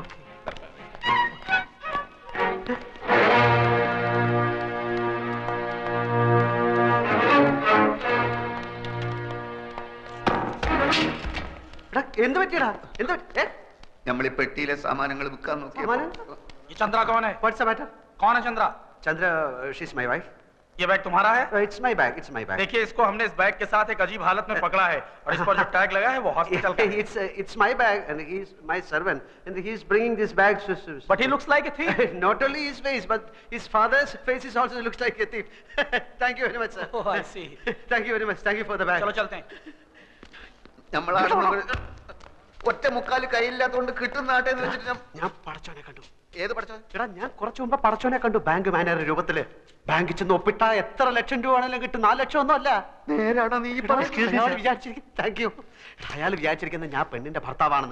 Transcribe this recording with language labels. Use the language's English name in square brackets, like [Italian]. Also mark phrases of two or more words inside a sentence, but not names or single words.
[Malayalam] എന്ത് പറ്റിയടാ? എന്ത് നമ്മൾ ഈ പെട്ടിയിലെ സാമാനങ്ങൾ വിൽക്കാൻ നോക്കി. ചന്ദ്ര, [English] she's my wife. [Hindi] ये बैग तुम्हारा है? [English] It's my bag. It's my bag. [Hindi] देखिए, इसको हमने इस बैग के साथ एक अजीब हालत में पकड़ा है और इस पर जो टैग लगा है वो हॉस्पिटल का है। [English] It's my bag, and he's my servant, and he's bringing this bag. But he looks like a thief. Not only his face, but his father's face is also looks like a thief. Thank you very much, sir. Oh, I see. Thank you very much. Thank you for the bag. [Hindi] चलो चलते हैं। [Malayalam] നമ്മളാണ് ഒറ്റ മുക്കാല് കയ്യില്ലാത്തോണ്ട് കിട്ടുന്ന നാട്ടെ എന്ന് വെച്ചിട്ട് ഞാൻ പടച്ചോനെ കണ്ടു. ഏത് പഠിച്ചോ? എടാ ഞാൻ കുറച്ചു മുമ്പ് പടച്ചോനെ കണ്ടു [English] bank manager [Malayalam] രൂപത്തില്. ബാങ്കിൽ ചെന്ന് ഒപ്പിട്ടാ എത്ര ലക്ഷം രൂപ ആണെങ്കിലും കിട്ടും. 4 ലക്ഷം ഒന്നും അല്ല. നേരാണോ നീ അയാൾ വിചാരിച്ചിരിക്കുന്നത് ഞാൻ പെണ്ണിന്റെ ഭർത്താവാണെന്ന്.